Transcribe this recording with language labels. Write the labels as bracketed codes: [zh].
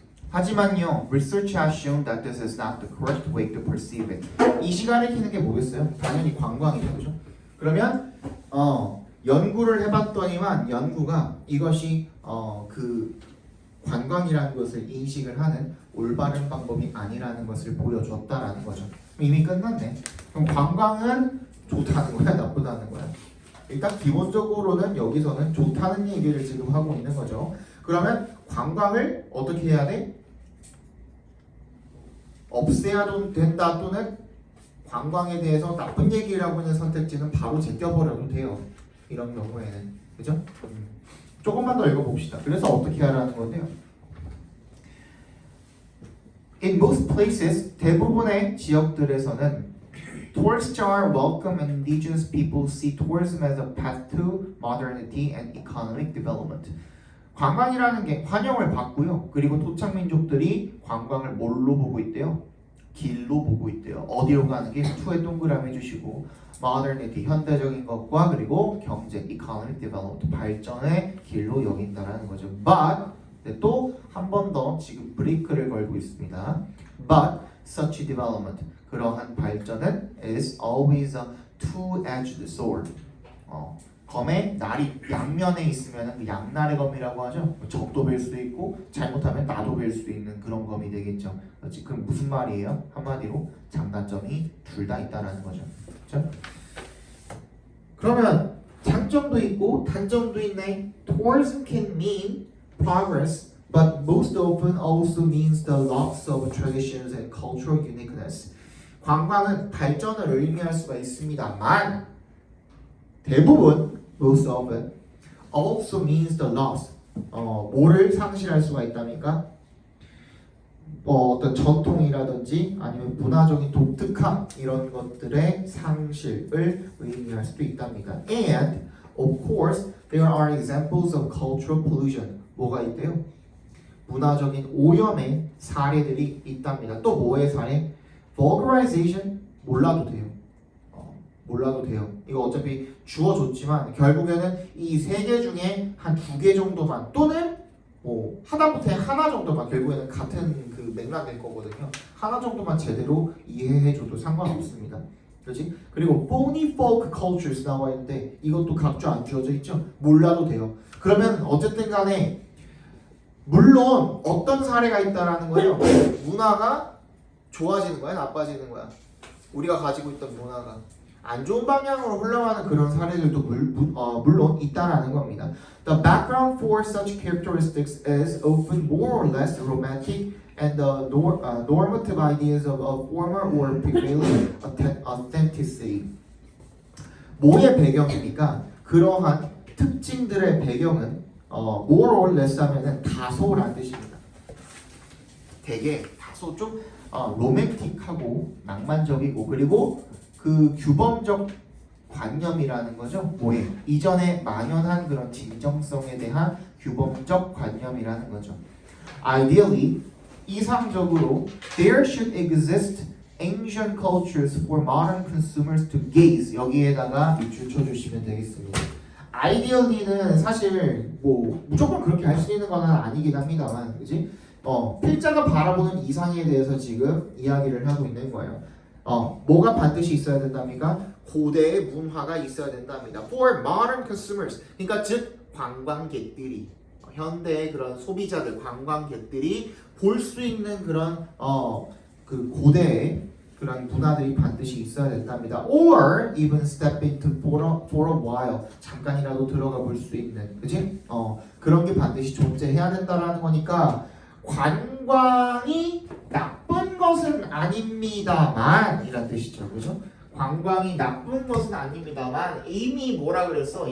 [ko] 하지만요, [en] research has shown that this is not the correct way to perceive it. [ko] 이 시간을 키는 게 뭐겠어요? 당연히 관광이죠, 그죠? 그러면 연구를 해봤더니만 연구가 이것이 그 관광이라는 것을 인식을 하는 올바른 방법이 아니라는 것을 보여줬다라는 거죠. 이미 끝났네. 그럼 관광은 좋다는 거야, 나쁘다는 거야? 일단 기본적으로는 여기서는 좋다는 얘기를 지금 하고 있는 거죠. 그러면 관광을 어떻게 해야 돼? 없애야 된다 또는 관광에 대해서 나쁜 얘기라고 하는 선택지는 바로 제껴버려도 돼요. 이런 경우에는. 그죠? 조금만 더 읽어봅시다. 그래서 어떻게 하라는 건데요. [en] In most places, [ko] 대부분의 지역들에서는 [en] tourists are welcome and indigenous people see tourism as a path to modernity and economic development. [ko] 관광이라는 게 환영을 받고요. 그리고 토착민족들이 관광을 뭘로 보고 있대요? 길로 보고 있대요. 어디로 가는 게 to에 동그라미 주시고 modernity, 현대적인 것과 그리고 경제, economic development, 발전의 길로 여긴다라는 거죠. But 또 한 번 더 지금 브레이크를 걸고 있습니다. [en] But such development, [ko] 그러한 발전은 [en] is always a two-edged sword. [ko] 검의 날이 양면에 있으면 양날의 검이라고 하죠. 적도 뵐 수도 있고 잘못하면 나도 뵐 수도 있는 그런 검이 되겠죠. 그렇지? 그럼 무슨 말이에요? 한마디로 장단점이 둘 다 있다라는 거죠. 그렇죠? 그러면 장점도 있고 단점도 있네. [en] Tourism can mean progress, but most often also means the loss of traditions and cultural uniqueness. [ko] 관광은 발전을 의미할 수가 있습니다만 대부분 [en] most often also means the loss. [ko] 뭐를 상실할 수가 있답니까? 어떤 전통이라든지 아니면 문화적인 독특함 이런 것들의 상실을 의미할 수도 있답니다. [en] And of course there are examples of cultural pollution. [ko] 뭐가 있대요? 문화적인 오염의 사례들이 있답니다. 또 뭐의 사례? Vulgarization 몰라도 돼요. 몰라도 돼요. 이거 어차피 주어줬지만 결국에는 이 세 개 중에 한 두 개 정도만 또는 뭐 하다못해 하나 정도만 결국에는 같은 그 맥락일 거거든요. 하나 정도만 제대로 이해해줘도 상관없습니다. 그렇지? 그리고 [en] phony folk cultures [ko] 나와 있는데 이것도 각주 안 주어져 있죠? 몰라도 돼요. 그러면 어쨌든 간에 물론 어떤 사례가 있다라는 거예요. 문화가 좋아지는 거야, 나빠지는 거야? 우리가 가지고 있던 문화가 안 좋은 방향으로 흘러가는 그런 사례들도 물론 있다라는 겁니다. [en] The background for such characteristics is often more or less romantic, and the normative ideas of a former or prevailing authenticity. [ko] 뭐의 배경입니까? 그러한 특징들의 배경은 [en] more or less [ko] 하면은 다소란 뜻입니다. 되게 다소 좀 로맨틱하고 낭만적이고 그리고 그 규범적 관념이라는 거죠. 뭐에 이전에 만연한 그런 진정성에 대한 규범적 관념이라는 거죠. [en] Ideally, [ko] 이상적으로 [en] there should exist ancient cultures for modern consumers to gaze. [ko] 여기에다가 밑줄 쳐주시면 되겠습니다. Ideally는 사실 뭐 무조건 그렇게 할 수 있는 건 아니긴 합니다만, 그지? 필자가 바라보는 이상에 대해서 지금 이야기를 하고 있는 거예요. 뭐가 반드시 있어야 된답니까? 고대의 문화가 있어야 된답니다. [en] For modern consumers, [ko] 그러니까 즉 관광객들이 현대의 그런 소비자들, 관광객들이 볼 수 있는 그런 그 고대의 그런 문화들이 반드시 있어야 된답니다. [en] Or even step into for a while. [ko] 잠깐이라도 들어가 볼 수 있는, 그지? 그런 게 반드시 존재해야 된다라는 거니까 관광이 나쁜 것은 아닙니다만 이란 뜻이죠, 그죠? 관광이 나쁜 것은 아닙니다만 이미 뭐라 그랬어?